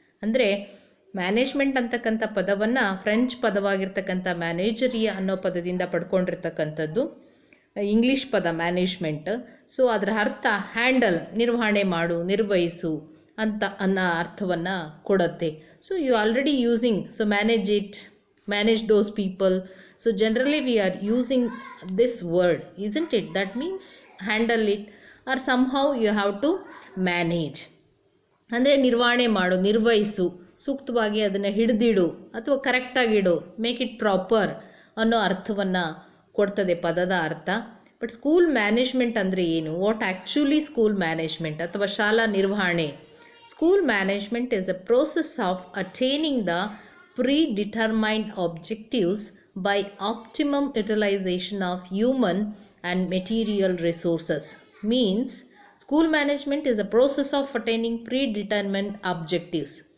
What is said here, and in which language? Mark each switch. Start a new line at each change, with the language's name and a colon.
Kannada: ಅಂದರೆ ಮ್ಯಾನೇಜ್ಮೆಂಟ್ ಅಂತಕ್ಕಂಥ ಪದವನ್ನು ಫ್ರೆಂಚ್ ಪದವಾಗಿರ್ತಕ್ಕಂಥ ಮ್ಯಾನೇಜರಿಯಾ ಅನ್ನೋ ಪದದಿಂದ ಪಡ್ಕೊಂಡಿರ್ತಕ್ಕಂಥದ್ದು, ಇಂಗ್ಲೀಷ್ ಪದ ಮ್ಯಾನೇಜ್ಮೆಂಟ್. ಸೊ ಅದರ ಅರ್ಥ ಹ್ಯಾಂಡಲ್, ನಿರ್ವಹಣೆ ಮಾಡು, ನಿರ್ವಹಿಸು ಅಂತ ಅನ್ನೋ ಅರ್ಥವನ್ನು ಕೊಡುತ್ತೆ.
English: So you already using, so manage it, manage those people. So generally we are using this word, isn't it? That means handle it or somehow you have to manage.
Kannada: ಅಂದರೆ ನಿರ್ವಹಣೆ ಮಾಡು, ನಿರ್ವಹಿಸು, ಸೂಕ್ತವಾಗಿ ಅದನ್ನು ಹಿಡಿದಿಡು ಅಥವಾ ಕರೆಕ್ಟಾಗಿಡು,
English: make it proper
Kannada: ಅನ್ನೋ ಅರ್ಥವನ್ನು ಕೊಡ್ತದೆ ಪದದ ಅರ್ಥ.
English: but school management
Kannada: ಅಂದರೆ ಏನು?
English: what actually school management
Kannada: ಅಥವಾ ಶಾಲಾ ನಿರ್ವಹಣೆ?
English: School management is a process of attaining the predetermined objectives by optimum utilization of human and material resources. Means school management is a process of attaining predetermined objectives.